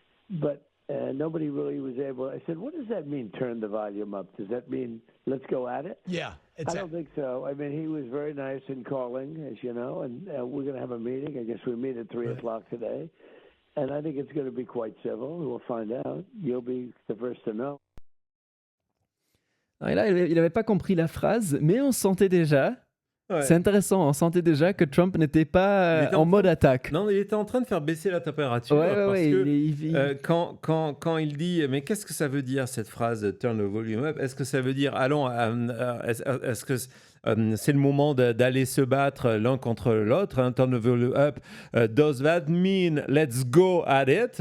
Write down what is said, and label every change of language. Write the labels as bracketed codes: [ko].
[en] But nobody really was able. I said, what does that mean, turn the volume up? Does that mean let's go at it? Yeah. I don't think so. I mean, he was very nice in calling, as you know, and we're going to have a meeting. I guess we meet at 3 o'clock today. And I think it's going to be quite civil. We'll find out. You'll be the first to know. [fr] Et là, il n'avait pas compris la phrase, mais on sentait déjà, Ouais. c'est intéressant, on sentait déjà que Trump n'était pas Il était en mode attaque. Non, il était en train de faire baisser la température. Parce que quand il dit, mais qu'est-ce que ça veut dire cette phrase [en] turn the volume up? [fr] Est-ce que ça veut dire allons, est-ce que c'est le moment d'aller se battre l'un contre l'autre, hein, [en] turn the volume up? Does that mean let's go at it?